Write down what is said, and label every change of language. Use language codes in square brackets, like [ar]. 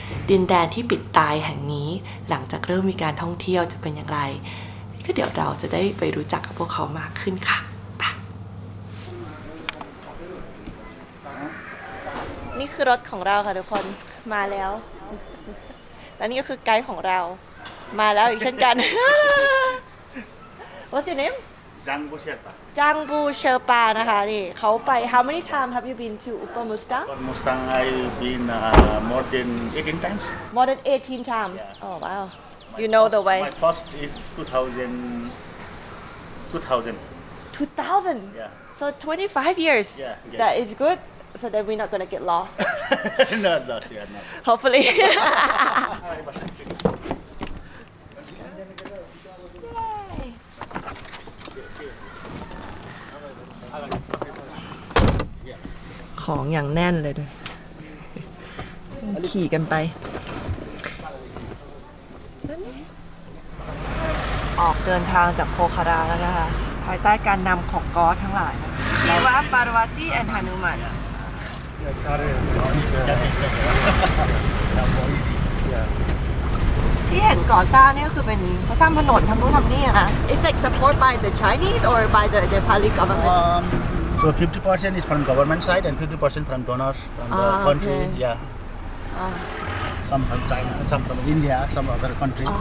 [th] ดินแดนที่ปิดตายแห่งนี้หลังจากเริ่มมีการท่องเที่ยวจะเป็นอย่างไรก็เดี๋ยวเราจะได้ไปรู้จักกับพวกเขามากขึ้นค่ะนี่คือรถของเราค่ะทุกคนมาแล้วและนี่ก็คือไกด์ของเรามาแล้วอีกเช่นกัน [en] What's your name? Jangbu Sherpa. [th] จังบูเชอร์ปานะคะนี่เขาไป [en] How many times have you been to Upper Mustang? For Mustang, I've been more than 18 times. More than 18 times. Yeah. Oh wow. You know the way. My first is 2000. 2000. Yeah. So 25 years. Yeah, yes. That is good. So that we're not gonna get lost. Not lost, yeah, not. Hopefully. [th] ของอย่างแน่นเลยด้วยขี่กันไปออกเดินทางจากโพคาราแล้วนะคะภายใต้การนำของกอสทั้งหลายนะชีวะปารวตีแอนฮานุมันที่เห็นก่อสร้างนี่ก็คือเป็นเขาสร้างถนนทำนู่นทำนี่อะนะ [en] It's like support by the Chinese or by the Nepali government So 50% is from government side and 50% from donors from the country. Okay. Yeah. Some from China, some from India, some other country.